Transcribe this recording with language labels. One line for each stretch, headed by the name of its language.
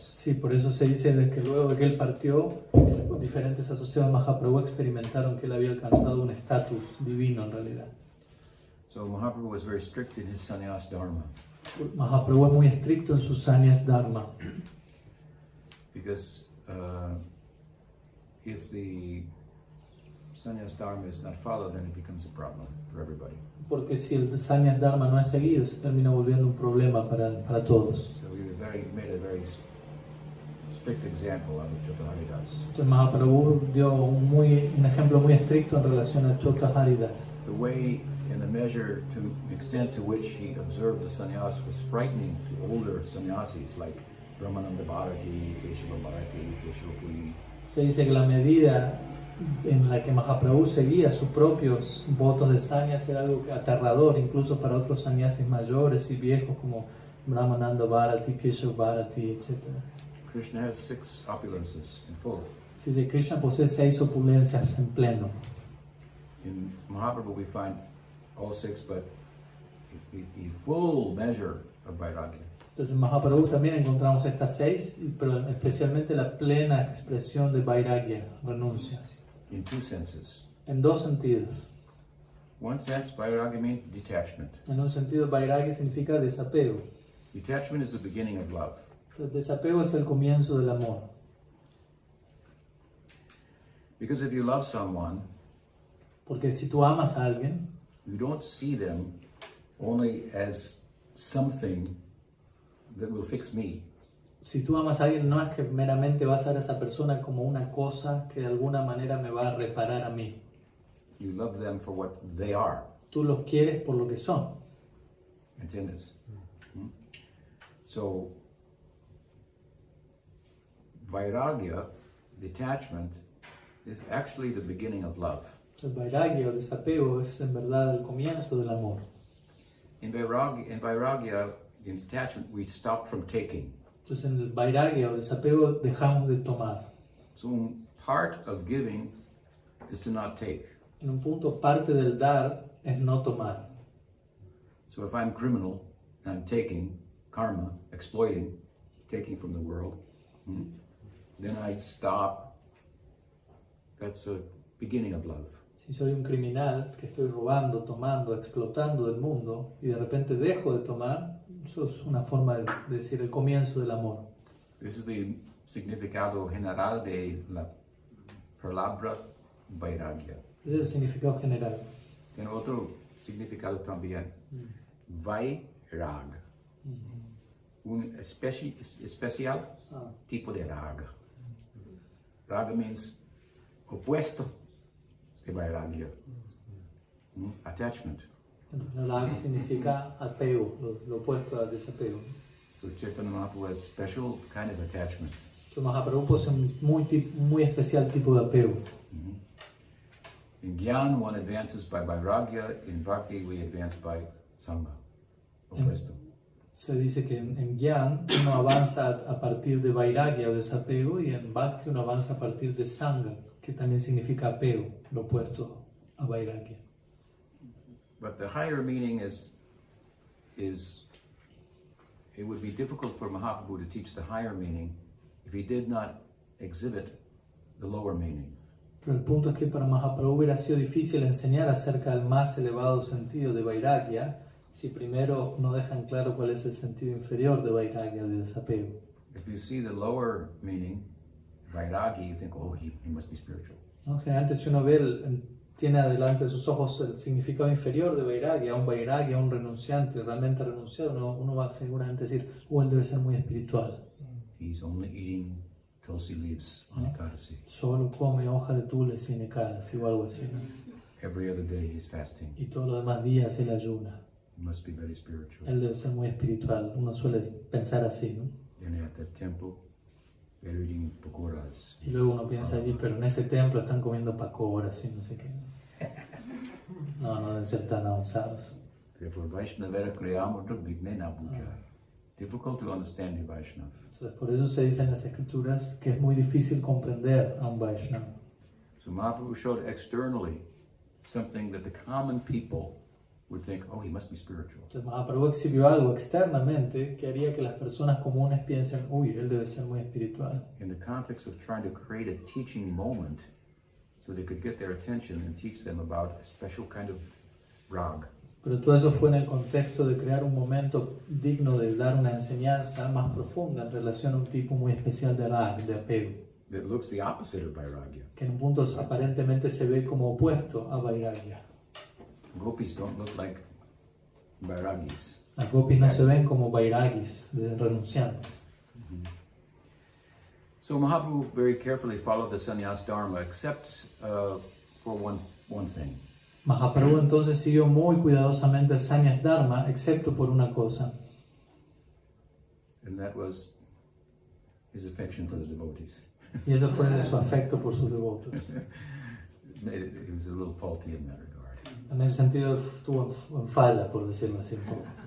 Spanish: Sí, por eso se dice de que luego de que él partió, diferentes asociados de Mahaprabhu experimentaron que él había alcanzado un estatus divino en realidad.
English: So Mahaprabhu was very strict in his sannyas dharma.
Spanish: Mahaprabhu es muy estricto en sus sannyas dharma.
English: Because if the sannyas dharma is not followed, then it becomes a problem for everybody.
Spanish: Porque si el sannyas dharma no es seguido, se termina volviendo un problema para todos.
English: So he made a very strict example out of Chota Haridas.
Spanish: Entonces Mahaprabhu dio un ejemplo muy estricto en relación a Chota Haridas.
English: The way and the measure to the extent to which he observed the sannyas was frightening to older sannyasis like Brahmananda Bharati, Keshava Bharati, Keshava Puri.
Spanish: Se dice que la medida en la que Mahaprabhu seguía sus propios votos de sannyas era algo aterrador, incluso para otros sannyasis mayores y viejos como Brahmananda Bharati, Keshava Bharati, etc.
English: Krishna has 6 opulences in full.
Spanish: Sí, sí, Krishna posee 6 opulencias en pleno.
English: In Mahaprabhu we find all 6, but the full measure of Vairagya.
Spanish: Entonces en Mahaprabhu también encontramos estas 6, pero especialmente la plena expresión de Vairagya, renuncia.
English: In 2 senses.
Spanish: En 2 sentidos.
English: One sense, Vairagya means detachment.
Spanish: En un sentido, Vairagya significa desapego.
English: Detachment is the beginning of love.
Spanish: Entonces, desapego es el comienzo del amor.
English: Because if you love someone,
Spanish: Porque si tú amas a alguien,
English: you don't see them only as something that will fix me.
Spanish: si tú amas a alguien, no es que meramente vas a ver a esa persona como una cosa que de alguna manera me va a reparar a mí.
English: You love them for what they are.
Spanish: Tú los quieres por lo que son. ¿Entiendes?
English: So, Vairagya, detachment, is actually the beginning of love.
Spanish: El Vairagya o desapego es en verdad el comienzo del amor.
English: In Vairagya, in attachment, we stop from taking.
Spanish: Entonces en el vairagya o desapego dejamos de tomar.
English: So part of giving is to not take.
Spanish: En un punto, parte del dar es no tomar.
English: So if I'm criminal, I'm taking karma, exploiting, taking from the world, then I stop. That's the beginning of love.
Spanish: Si soy un criminal que estoy robando, tomando, explotando del mundo y de repente dejo de tomar, eso es una forma de decir el comienzo del amor.
English: This is the
Spanish: significado general de la palabra vairagya. Ese es el significado general. Tiene otro significado también. Vairag. Un especial tipo de raga. Raga
English: means
Spanish: opuesto de vairagya.
English: Attachment.
Spanish: Raga significa apego, lo opuesto al desapego.
English: So Chaitanya Mahaprabhu has special kind of attachment.
Spanish: So Mahaprabhu posee un muy especial tipo de apego.
English: In Gyan, one advances by vairagya. In Bhakti, we advance by sangha.
Spanish: Opuesto. Se dice que en Gyan uno avanza a partir de vairagya o desapego y en Bhakti uno avanza a partir de sangha, que también significa apego, lo opuesto a vairagya.
English: But the higher meaning is it would be difficult for Mahaprabhu to teach the higher meaning if he did not exhibit the lower meaning.
Spanish: Pero el punto es que para Mahaprabhu hubiera sido difícil enseñar acerca del más elevado sentido de vairagya si primero no dejan claro cuál es el sentido inferior de vairagya, de desapego.
English: If you see the lower meaning, vairagi, you think, oh, he must be spiritual.
Spanish: ¿No? Generalmente si uno ve, tiene adelante de sus ojos el significado inferior de vairagya, un renunciante, realmente renunciado, uno va a seguramente decir, él debe ser muy espiritual.
English: He's only eating tulsi leaves on Ekadasi.
Spanish: Solo come hoja de tulsi en Ekadasi o algo así, ¿no?
English: Every other day he's fasting.
Spanish: Y todos los demás días él ayuna.
English: He must be very spiritual.
Spanish: Él debe ser muy espiritual. Uno suele pensar así, ¿no?
English: And at that temple, they're eating pakoras.
Spanish: Y luego uno piensa allí, pero en ese templo están comiendo pakoras y no sé qué. No deben ser tan avanzados.
Bangla: Therefore, Vaishnavera Kriyamudra Vignena Bhuja.
English: Difficult to understand the Vaishnava.
Spanish: Entonces, por eso se dice en las escrituras que es muy difícil comprender a un Vaishnava.
English: So Mahaprabhu showed externally something that the common people would think, oh, he must be spiritual.
Spanish: Entonces Mahaprabhu exhibió algo externamente que haría que las personas comunes piensen, él debe ser muy espiritual.
English: In the context of trying to create a teaching moment so they could get their attention and teach them about a special kind of rag.
Spanish: Pero todo eso fue en el contexto de crear un momento digno de dar una enseñanza más profunda en relación a un tipo muy especial de rag, de apego.
English: That looks the opposite of vairagya.
Spanish: Que en un punto aparentemente se ve como opuesto a vairagya.
English: Gopis don't look like vairagis.
Spanish: Las gopis no se ven como vairagis, de renunciantes.
English: So Mahaprabhu very carefully followed the sannyas dharma except for one thing.
Spanish: Mahaprabhu entonces siguió muy cuidadosamente el sannyas dharma, excepto por una cosa.
English: And that was his affection for the devotees.
Spanish: Y eso fue su afecto por sus devotos.
English: He was a little faulty in that regard.
Spanish: En ese sentido estuvo en falla, por decirlo así un poco.